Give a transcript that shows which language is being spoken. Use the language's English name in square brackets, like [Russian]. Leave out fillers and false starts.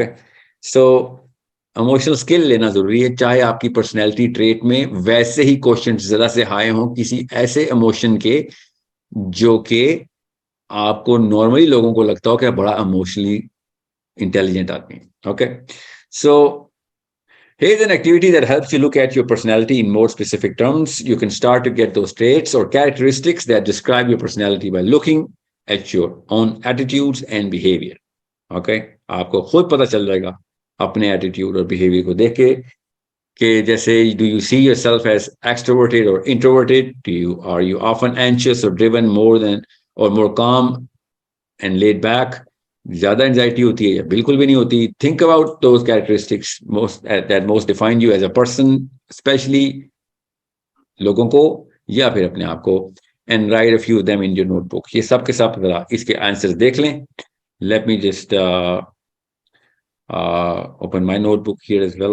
[Urdu] Okay, so emotional skill لینا ضروری ہے، چاہے آپ کی پرسنالٹی ٹریٹ میں ویسے ہی کوشچن ذرا سے ہائے ہوں کسی ایسے ایموشن کے جو کہ آپ کو نارملی لوگوں کو لگتا ہو کہ بڑا ایموشنلی intelligent آدمی. [English] Okay, so here's an activity that helps you look at your personality in more specific terms. You can start to get those traits or characteristics that describe your personality by looking at your own attitudes and behavior. [Urdu] Okay, آپ کو خود پتہ چل جائے گا اپنے attitude اور behaviour کو دیکھ کے کہ جیسے [English] do you see yourself as extroverted or introverted? Are you often anxious or driven more than or more calm and laid back? [Urdu] زیادہ انزائٹی ہوتی ہے یا بالکل بھی نہیں ہوتی؟ [English] think about those characteristics that most define you as a person, [Urdu] especially لوگوں کو یا پھر اپنے آپ کو، [English] And write a few them in your notebook. [Urdu] یہ سب کے ساتھ ذرا اس کے آنسر دیکھ لیں. [English] Let me just open my notebook here as well.